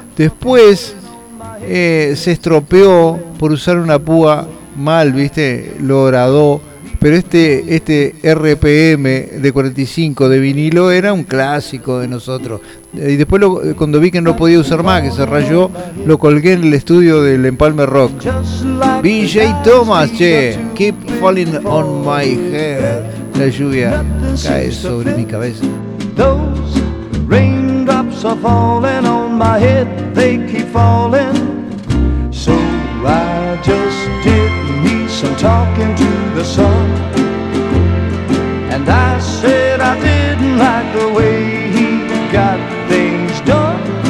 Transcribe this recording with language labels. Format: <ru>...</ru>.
<es>Después se estropeó por usar una púa mal, ¿viste? Lo horadó, pero este RPM de 45 de vinilo era un clásico de nosotros. Y después cuando vi que no podía usar más, que se rayó, lo colgué en el estudio del Empalme Rock.</es> <en>BJ Thomas, che, keep falling on my head.</en> <es>La lluvia cae sobre mi cabeza.</es> <en>Those raindrops are falling on my head, they keep falling. So I just did me some talking to the sun. And I said I didn't like the way he got things done.</en>